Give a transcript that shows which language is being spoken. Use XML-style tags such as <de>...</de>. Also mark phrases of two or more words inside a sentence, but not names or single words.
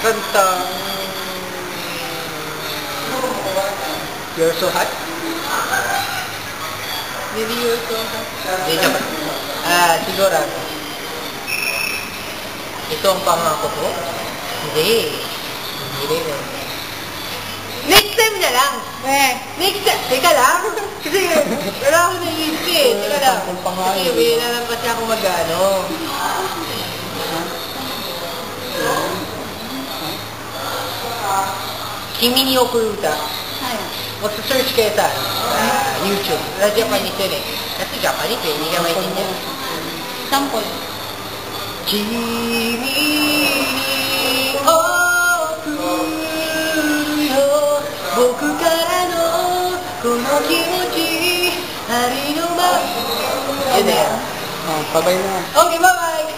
<en>song. You're so hot? Baby, you're so hot.</en> <tl>Hindi naman. Siguro. Ito ang pangako ko? Hindi. Hindi rin.</tl> <en>Next time</en> <tl>na lang.</tl> <en>Next time.</en> <tl>Teka lang. Kasi wala akong naisip eh. Teka lang. Kasi may na lang kasi ako mag-ano. Kimi ni Okuruta. Magsa-search kayo sa YouTube. Sa Japanese yun eh. Kasi Japanese eh. Hindi ka maintindihan. Sample. Kimi ni Okuruta.</tl> <ja>僕からのこの気持ちありのまま。</ja> <tl>Yun na yan. Pabay na.</tl> <en>Okay, bye-bye!</en>